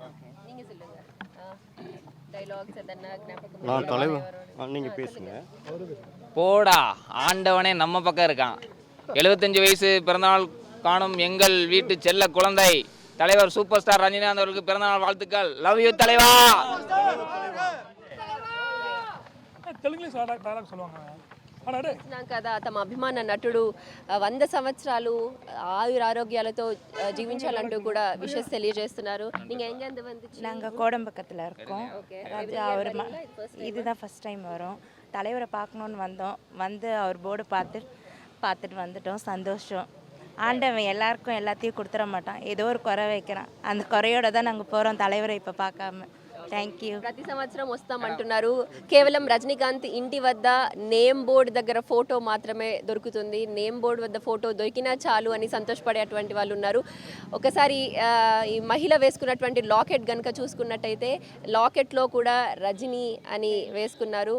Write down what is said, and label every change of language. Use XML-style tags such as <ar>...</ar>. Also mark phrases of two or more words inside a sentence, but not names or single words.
<ta>நீங்கள் பேசுங்க. போடா, ஆண்டவனே நம்ம பக்கம் இருக்கான். 75 வயசு பிறந்தநாள் காணும் எங்கள் வீட்டு செல்ல குழந்தை தலைவர் சூப்பர் ஸ்டார் ரஜினிகாந்த் அவர்களுக்கு பிறந்தநாள் வாழ்த்துக்கள்.</ta> <en>love you தலைவா.</en> <te>కదా తమ అభిమాన నటుడు 100 సంవత్సరాలు ఆయురారోగ్యాలతో జీవించాలంటూ కూడా విషెస్ తెలియజేస్తున్నారు.</te> <ta>நீங்க எங்க இருந்து வந்துச்சு? நாங்கள் கோடம்பக்கத்தில் இருக்கோம். அவர் இதுதான்</ta> <en>first time</en> <ta>வரோம். தலைவரை பார்க்கணுன்னு வந்தோம். வந்து அவர் போர்டு பார்த்துட்டு வந்துட்டோம். சந்தோஷம். ஆண்டவன் எல்லாருக்கும் எல்லாத்தையும் கொடுத்துட மாட்டான், ஏதோ ஒரு குறை வைக்கிறான். அந்த குறையோட தான் நாங்கள் போகிறோம் தலைவரை இப்போ பார்க்காம.</ta> <en>thank you.</en> <te>ప్రతి సంవత్సరం వస్తామంటున్నారు. కేవలం రజనీకాంత్ ఇంటి వద్ద</te> <en>name board</en> <te>దగ్గర ఫోటో మాత్రమే దొరుకుతుంది.</te> <en>name board</en> <te>వద్ద ఫోటో దొరికినా చాలు అని సంతోషపడేటువంటి వాళ్ళు ఉన్నారు. ఒకసారి ఈ మహిళ వేసుకున్నటువంటి లాకెట్ కనుక చూసుకున్నట్టయితే లాకెట్లో కూడా రజనీ అని వేసుకున్నారు.</te>